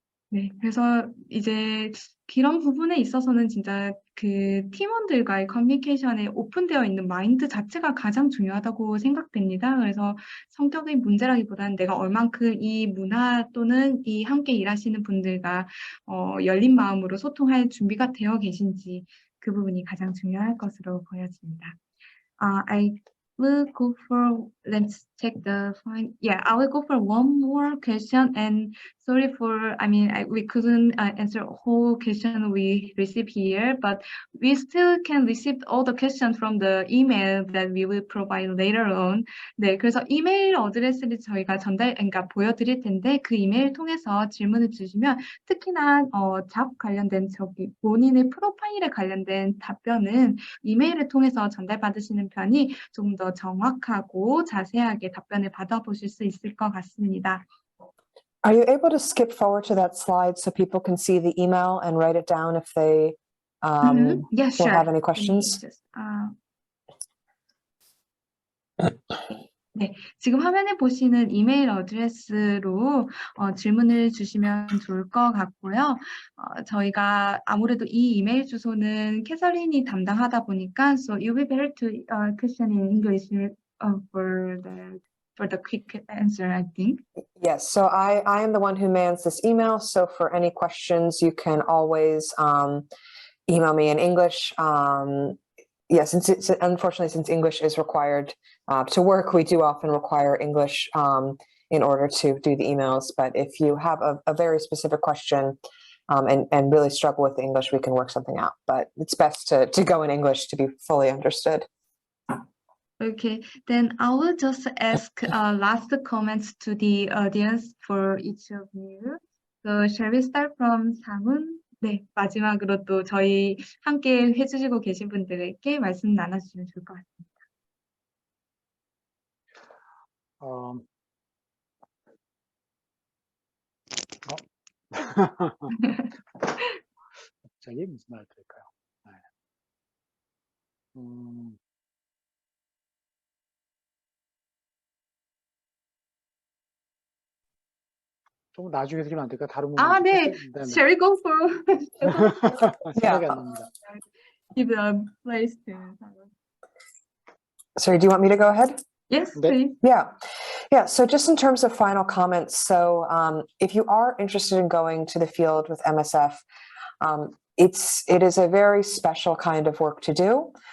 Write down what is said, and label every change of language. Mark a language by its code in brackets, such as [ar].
[ko] 네, 그래서 이제 그런 부분에 있어서는 진짜 그 팀원들과의 커뮤니케이션에 오픈되어 있는 마인드 자체가 가장 중요하다고 생각됩니다. 그래서 성격의 문제라기보다는 내가 얼만큼 이 문화 또는 이 함께 일하시는 분들과 열린 마음으로 소통할 준비가 되어 계신지 그 부분이 가장 중요할 것으로 보여집니다. [en] I will go for, let's check the fine. Yeah, I will go for one more question, and sorry for, we couldn't answer a whole question we received here, but we still can receive all the questions from the email that we will provide later on. [ko] 네, 그래서 이메일 어드레스를 저희가 그러니까 보여드릴 텐데 그 이메일 통해서 질문을 주시면 특히나 잡 관련된 본인의 프로파일에 관련된 답변은 이메일을 통해서 전달받으시는 편이 좀 더 정확하고 자세하게 답변을 받아보실 수 있을 것 같습니다. [en] Are you able to skip forward to that slide so people can see the email and write it down if they Yeah, will sure. have any questions? [ko] 네, 지금 화면에 보시는 이메일 어드레스로 질문을 주시면 좋을 것 같고요. 저희가 아무래도 이 이메일 주소는 캐서린이 담당하다 보니까 [en] so it will be better to question in English for the quick answer, I think. Yes, so I am the one who mans this email. So for any questions, you can always email me in English. Yes, unfortunately, since English is required, to work, we do often require English in order to do the emails. But if you have a very specific question and really struggle with the English, we can work something out. But it's best to go in English to be fully understood. Okay, then I will just ask last comments to the audience for each of you. So shall we start from 상훈? [ko] 네, 마지막으로 또 저희 함께 해주시고 계신 분들에게 말씀 나눠주시면 좋을 것 같습니다. 어, 갑자기 무슨 말을 드릴까요? 네. 좀 나중에 드리면 안 될까요? 다른 분들. [en] 아, 네. Shall we go for? [ko] 생각이 안 납니다. [en] Give a place to 상훈. Sorry, do you want me to go ahead? Yes, [ko] 네. [en] please. Yeah. So just in terms of final comments, so if you are interested in going to the field with MSF, it is a very special kind of work to do.